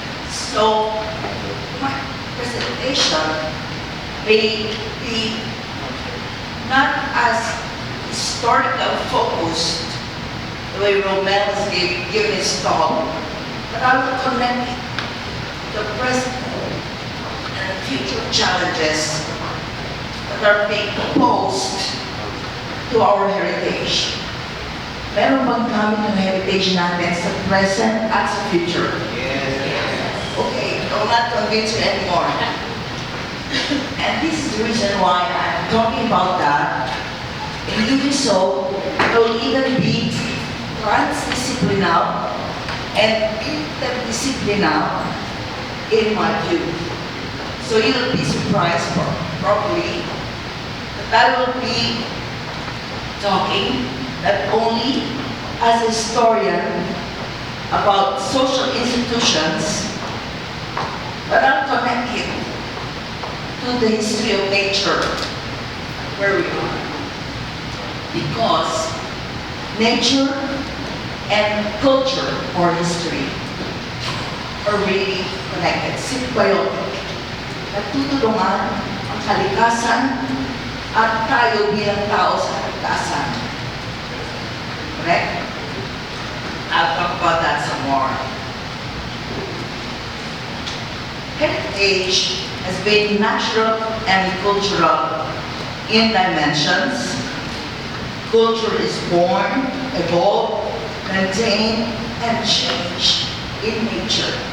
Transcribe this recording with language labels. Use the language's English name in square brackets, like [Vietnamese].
[English] So, my presentation may be not as historical focused the way Romel has given his talk, but I will connect it to the present and future challenges that are being posed to our heritage. [Filipino] Meron bang gamit ng heritage natin sa present at sa future? [English] Yes. Okay, I'm not convinced you anymore. And this is the reason why I'm talking about that. In doing so, I will either be transdisciplinary and interdisciplinary in my view. So you'll be surprised probably that I will be talking not only as a historian, about social institutions, but I'll connect it to the history of nature, where we are. Because nature and culture or history are really connected, symbiotic. [Filipino] Nagtutulungan ang kalikasan at tayo bilang tao sa kalikasan. [English] Correct? I'll talk about that some more. Heritage has been natural and cultural in dimensions. Culture is born, evolve, maintain, and change in nature.